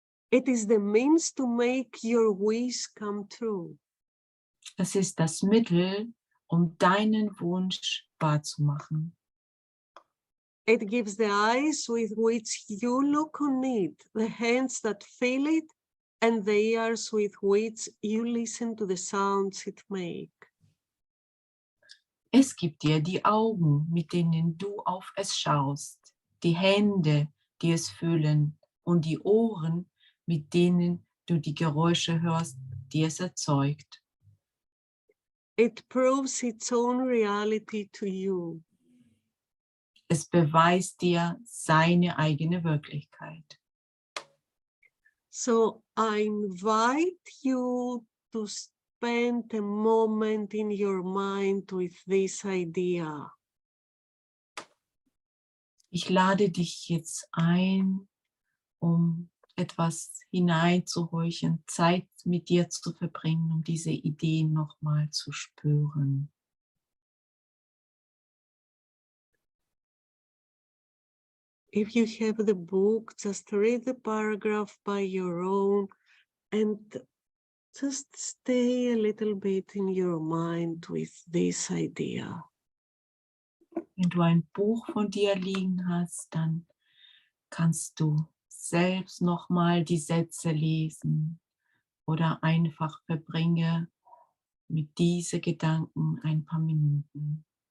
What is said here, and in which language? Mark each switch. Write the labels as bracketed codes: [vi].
[en] It is the means to make your wish come true. [de] Es ist das Mittel, um deinen Wunsch wahrzumachen. [en] It gives the eyes with which you look on it, the hands that feel it, and the ears with which you listen to the sounds it makes. [de] Es gibt dir die Augen, mit denen du auf es schaust, die Hände, die es fühlen, und die Ohren, mit denen du die Geräusche hörst, die es erzeugt. [en] It proves its own reality to you. [de] Es beweist dir seine eigene Wirklichkeit. [en] So I invite you to spend a moment in your mind with this idea. [de] Ich lade dich jetzt ein, um etwas hineinzuhorchen, Zeit mit dir zu verbringen, um diese Ideen nochmal zu spüren. [en] If you have the book, just read the paragraph by your own and just stay a little bit in your mind with this idea. [de] Wenn du ein Buch von dir liegen hast, dann kannst du selbst nochmal die Sätze lesen oder einfach verbringe mit diesen Gedanken ein paar Minuten.